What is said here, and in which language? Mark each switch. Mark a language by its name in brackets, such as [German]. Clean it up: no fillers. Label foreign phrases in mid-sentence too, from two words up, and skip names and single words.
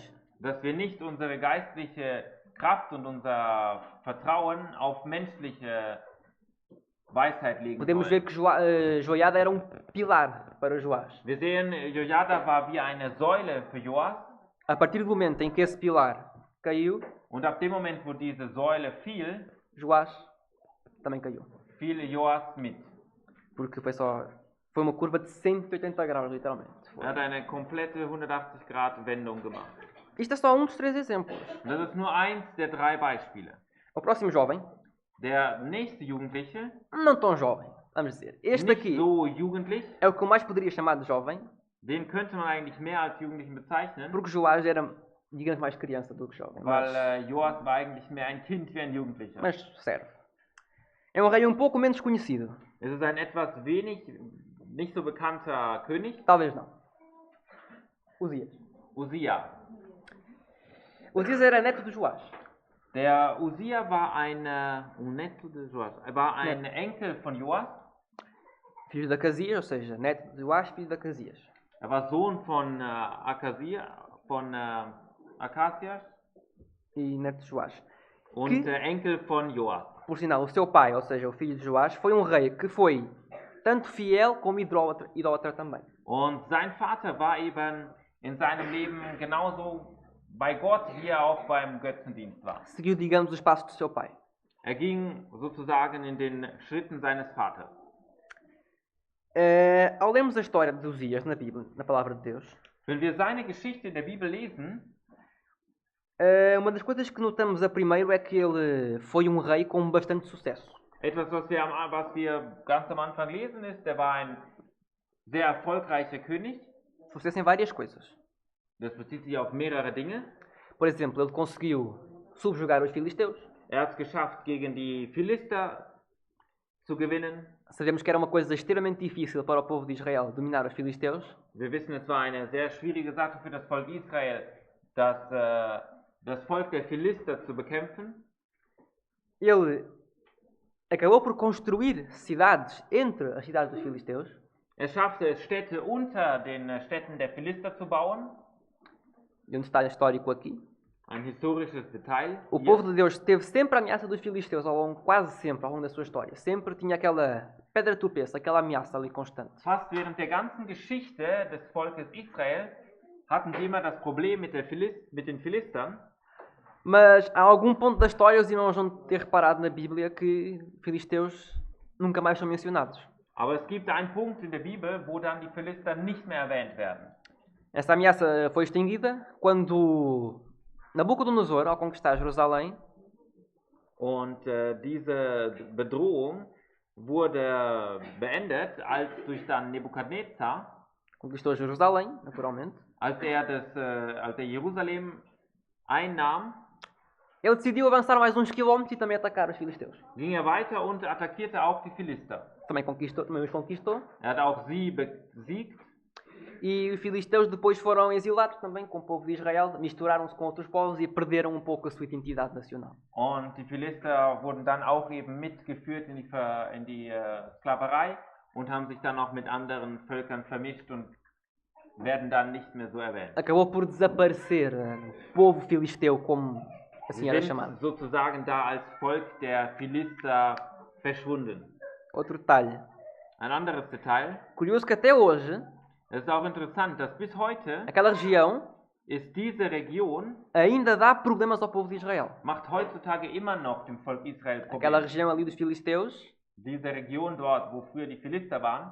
[German] dass wir nicht unsere geistliche Kraft und unser Vertrauen auf menschliche Weisheit legen [Portuguese] Podemos ver [German] sollen. [Portuguese] que Joiada era um pilar para Joás. [German] Wir sehen, Jojada war wie eine Säule für Joas, [Portuguese] A partir do momento em que esse pilar caiu, [German] und ab dem Moment, wo diese Säule fiel, [Portuguese] Joás também caiu. [German] fiel Joas mit. [Portuguese] Porque foi uma curva de 180 graus, literalmente. Foi. [German] Er hat eine komplette 180-Grad-Wendung gemacht. [Portuguese] Isto é só um dos 3 exemplos. [German] Und das ist nur eins der 3 Beispiele. [Portuguese] O próximo jovem, [German] Der nächste Jugendliche, [Portuguese] não tão jovem, vamos dizer. Este [German] nicht [Portuguese] aqui [German] so jugendlich, [Portuguese] é o que eu mais poderia chamar de jovem, [German] den könnte man eigentlich mehr als Jugendlichen bezeichnen, [Portuguese] porque Joás era, digamos, mais criança do que jovem. [German] weil Joas war eigentlich mehr ein Kind wie ein Jugendlicher. [Portuguese] Mas serve. É um rei um pouco menos conhecido. [German] Es ist ein etwas nicht so bekannter König, [Portuguese] Talvez não. Uzias. [German] Usia. [Portuguese] Uzias era neto de Joás. [German] Der Usia war ein Enkel von Joas. [Portuguese] Filho de Acasias, ou seja, neto de Joás, filho de Acasias. [German] Er war Sohn von Akasias [Portuguese] E neto de Joás. [German] und Enkel von Joas. [Portuguese] Por sinal, o seu pai, ou seja, o filho de Joás, foi um rei que foi tanto fiel como idólatra também. [German] Und sein Vater war eben in seinem Leben genauso bei Gott, wie er auch beim Götzendienst war. [Portuguese] Seguiu, digamos, os passos do seu pai. [German] Er ging sozusagen in den Schritten seines Vaters. [Portuguese] Ao lermos a história de Uzias na Bíblia, na Palavra de Deus, [German] Wenn wir seine Geschichte in der Bibel lesen, [Portuguese] uma das coisas que notamos a primeiro é que ele foi um rei com bastante sucesso. [German] etwas, was wir ganz am Anfang lesen, ist, er war ein sehr erfolgreicher König. [Portuguese] Sucesso em várias coisas. [German] Das bezieht sich auf mehrere Dinge. [Portuguese] Por exemplo, ele conseguiu subjugar os filisteus. [German] Er hat es geschafft, gegen die Philister zu gewinnen. [Portuguese] Sabemos que era uma coisa extremamente difícil para o povo de Israel dominar os filisteus. [German] Wir wissen, es war eine sehr schwierige Sache für das Volk Israel, das Volk der Philister zu bekämpfen. [Portuguese] Ele acabou por construir cidades entre as cidades dos filisteus. [German] Er schaffte es, Städte unter den Städten der Philister zu bauen. [Portuguese] E um detalhe histórico aqui. [German] Ein historisches Detail. [Portuguese] O [German] hier. [Portuguese] povo de Deus teve sempre a ameaça dos filisteus, quase sempre, ao longo da sua história. Sempre tinha aquela pedra de tropeço, aquela ameaça ali constante. [German] Fast während der ganzen Geschichte des Volkes Israel hatten sie immer das Problem mit den Philistern. [Portuguese] Mas a algum ponto da história os irmãos vão ter reparado na Bíblia que filisteus nunca mais são mencionados. [German] Aber es gibt einen Punkt in der Bibel, wo dann die Philister nicht mehr erwähnt werden. [Portuguese] Essa ameaça foi extinguida quando Nabucodonosor, ao conquistar Jerusalém, [German] Und diese Bedrohung wurde beendet, als durch dann Nebukadnezar, [Portuguese] conquistou Jerusalém, naturalmente, [German] als er Jerusalem einnahm, [Portuguese] ele decidiu avançar mais uns quilómetros e também atacar os filisteus. [German] ging er weiter und attackierte auch die Philister. [Portuguese] Também os conquistou. [German] Er hat auch sie besiegt. [Portuguese] E os filisteus depois foram exilados também com o povo de Israel, misturaram-se com outros povos e perderam um pouco a sua identidade nacional. [German] Und die Philister wurden dann auch eben mitgeführt in die Sklaverei und haben sich dann auch mit anderen Völkern vermischt und werden dann nicht mehr so erwähnt. [Portuguese] Acabou por desaparecer o povo filisteu, como assim [German] Sie [Portuguese] era [German] sind [Portuguese] chamado. [German] sozusagen da als Volk der Philister verschwunden. [Portuguese] Outro detalhe. [German] Ein anderes Detail, [Portuguese] Curioso que até hoje, [German] es ist auch interessant, dass bis heute [Portuguese] aquela região [German] ist diese Region, [Portuguese] ainda dá problemas ao povo de Israel. [German] macht heutzutage immer noch dem Volk Israel [Portuguese] Aquela [German] Probleme. [Portuguese] região ali dos filisteus, [German] Diese Region dort, wo früher die Philister waren,